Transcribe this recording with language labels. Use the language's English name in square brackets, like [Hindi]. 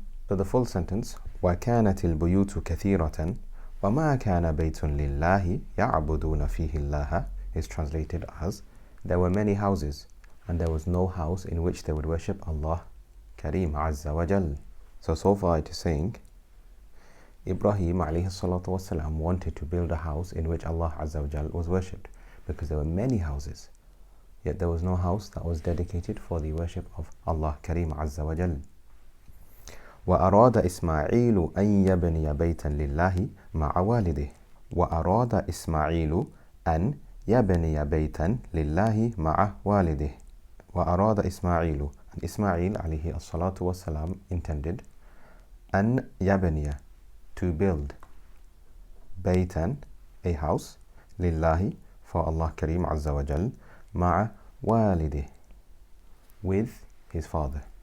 [English] So the full sentence, [Arabic] وَكَانَتِ الْبُيُوتُ كَثِيرَةً وَمَا كَانَ بَيْتٌ لِلَّهِ يَعْبُدُونَ فِيهِ اللَّهَ [English] is translated as, there were many houses and there was no house in which they would worship Allah Kareem Azza wa Jal. So far it is saying Ibrahim [Arabic] alayhi salatu wasalam [English] wanted to build a house in which Allah Azza wa Jal was worshipped, because there were many houses, yet there was no house that was dedicated for the worship of Allah Kareem Azza wa Jal. [Arabic] وأراد إسماعيل أن يبني بيتا لله مع والده. وأراد إسماعيل أن يبني بيتا لله مع والده. وأراد إسماعيل, [English] and Ismail alayhi [Arabic] الصلاة والسلام [English] intended [Arabic] أن يبني, [English] to build, بيتا, a house, لله, for Allah Kareem Azza wa Jal, [Arabic] مع والده, [English] with his father.